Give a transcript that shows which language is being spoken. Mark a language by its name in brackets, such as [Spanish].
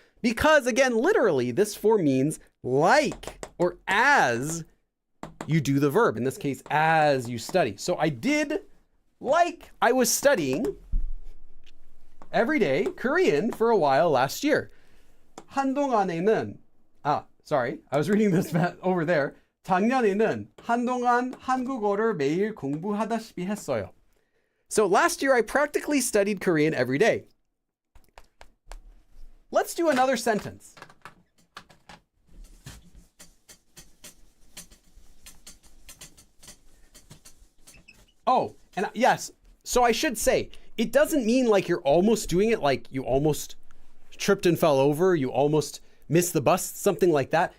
[English] Because again, literally, this form means like or as you do the verb. In this case, as you study. So I did like I was studying every day Korean for a while last year. [Korean] 한동안에는, [English] sorry, I was reading this over there. [Korean] 작년에는 한동안 한국어를 매일 공부하다시피 했어요. [English] So last year I practically studied Korean every day. Let's do another sentence. Oh, and yes, so I should say, it doesn't mean like you're almost doing it, like you almost tripped and fell over, you almost missed the bus, something like that.